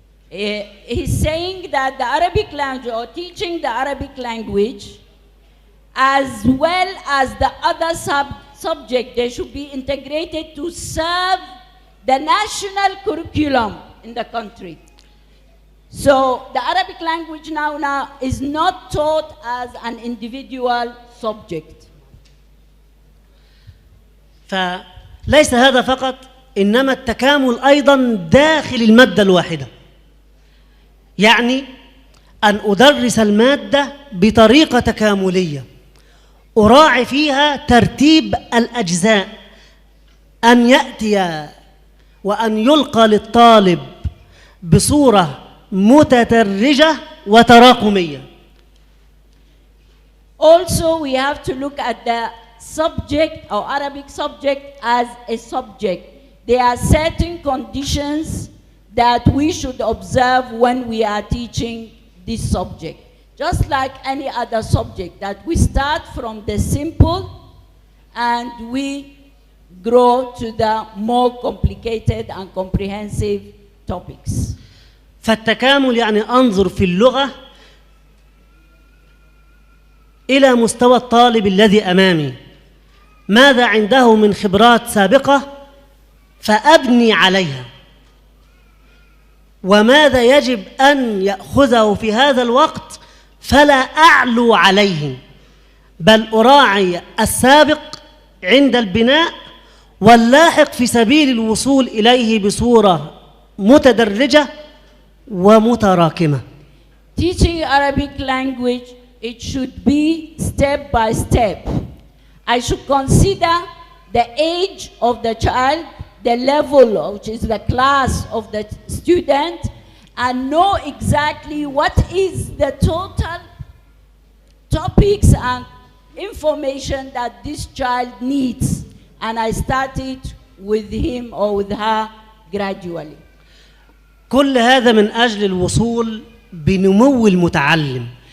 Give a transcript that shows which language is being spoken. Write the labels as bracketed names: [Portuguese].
[English] He's saying that the Arabic language, or teaching the Arabic language, as well as the other subject, they should be integrated to serve the national curriculum in the country. So the Arabic language now is not taught as an individual subject. [Arabic] فليس هذا فقط، إنما التكامل أيضا داخل المادة الواحدة. يعني أن أدرس المادة بطريقة تكاملية أراعي فيها ترتيب الأجزاء، أن يأتي وأن يلقى للطالب بصورة متدرجة وتراكمية. [English] Also, we have to look at the subject or Arabic subject as a subject. There are certain conditions that we should observe when we are teaching this subject. Just like any other subject, that we start from the simple and we grow to the more complicated and comprehensive topics. [Arabic] فالتكامل يعني أنظر في اللغة إلى مستوى الطالب الذي أمامي، ماذا عنده من خبرات سابقة فأبني عليها، وماذا يجب أن يأخذه في هذا الوقت فلا أعلو عليه، بل أراعي السابق عند البناء واللاحق في سبيل الوصول إليه بصورة متدرجة ومتراكمة. [English] Teaching Arabic language, it should be step by step. I should consider the age of the child, the level, which is the class of the student, and know exactly what is the total topics and information that this child needs, and I started with him or with her gradually. [Arabic] كل هذا من أجل الوصول بنمو المتعلم.